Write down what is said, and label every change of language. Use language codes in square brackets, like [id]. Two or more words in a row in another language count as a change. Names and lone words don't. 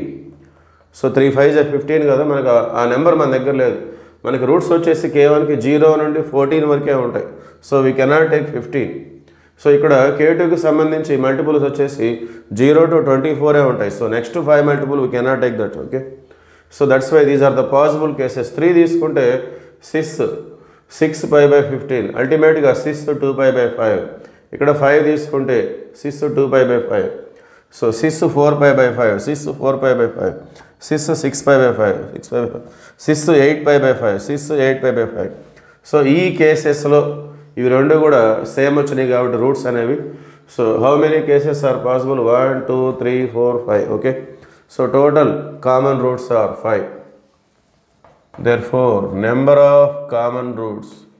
[te] సో 3 5 15 కదా, మనకు ఆ నెంబర్ మన దగ్గర లేదు. మనకి రూట్స్ వచ్చేసి K1కి 0 నుండి 14 వరకే ఉంటాయి. [en] so we cannot take [te] 15. సో ఇక్కడ K2కి సంబంధించి మల్టిపుల్స్ వచ్చేసి 0 to 24 ఉంటాయి. [en] so next 5 multiple we cannot take that. okay, so that's why these are the possible cases. [te] 3 తీసుకుంటే 6 [en] pi by [te] 15. అల్టిమేట్గా 6 2 [en] pi by [te] 5. ఇక్కడ 5 తీసుకుంటే 6 2 [en] pi by [te] 5. [en] సో 6 4 pi by 5. 6 4 pi by 5. 6 pi by 5. 6 pi by 5. 6 8 pi by 5. 6 8 pi by 5. [te] సో ఈ కేసెస్లో ఇవి రెండు కూడా సేమ్ వచ్చినాయి కాబట్టి రూట్స్ అనేవి. [en] so how many cases are possible? 1 2 3 4 5. okay, so total common roots are 5. Therefore, number of common roots